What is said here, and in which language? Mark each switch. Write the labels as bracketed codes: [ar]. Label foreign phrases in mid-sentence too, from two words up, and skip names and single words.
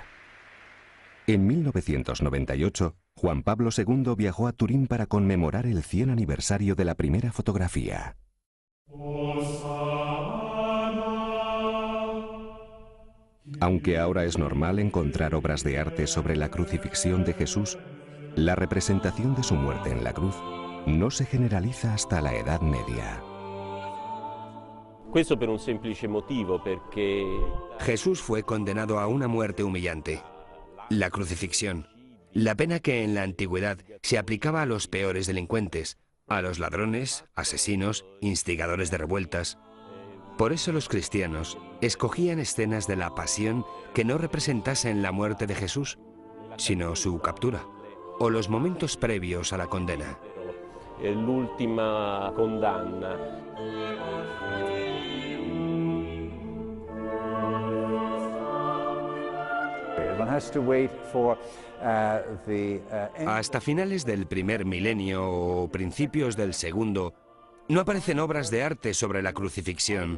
[es] En 1998, Juan Pablo II viajó a Turín para conmemorar el 100 aniversario de la primera fotografía. Aunque ahora es normal encontrar obras de arte sobre la crucifixión de Jesús, la representación de su muerte en la cruz no se generaliza hasta la Edad Media. [it] Questo per un semplice motivo, perché [es] Jesús fue condenado a una muerte humillante, la crucifixión, la pena que en la antigüedad se aplicaba a los peores delincuentes, a los ladrones, asesinos, instigadores de revueltas. Por eso los cristianos escogían escenas de la pasión que no representasen la muerte de Jesús, sino su captura, o los momentos previos a la condena. [it] L'ultima condanna. [es] Hasta finales del primer milenio o principios del segundo, no aparecen obras de arte sobre la crucifixión.